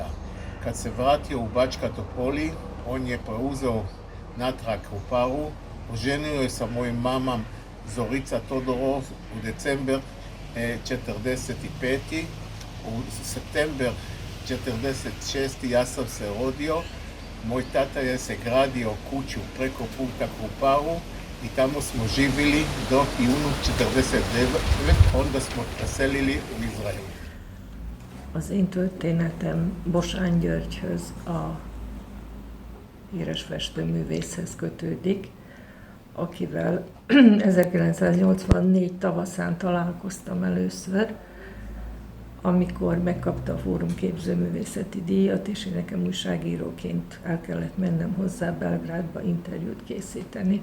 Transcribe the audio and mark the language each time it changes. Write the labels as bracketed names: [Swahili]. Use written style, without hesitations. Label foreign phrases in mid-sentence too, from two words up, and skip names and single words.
[Serbian] Kad se vratio u Bačka Topoli, on je preuzeo natrag Kruparu, oženio je sa mojim mamom Zorica Todorov u december 45. U september 46. ja sam se rodio. Moj tata je se gradio kuću preko puta Kruparu i tamo smo živjeli do junu 49. Onda smo preselili u Izrael. [Hungarian] Az én történetem Bosán Györgyhöz, a híres festőművészhez kötődik, akivel 1984 tavaszán találkoztam először, amikor megkapta a Fórum képzőművészeti díjat, és én nekem újságíróként el kellett mennem hozzá Belgrádba interjút készíteni.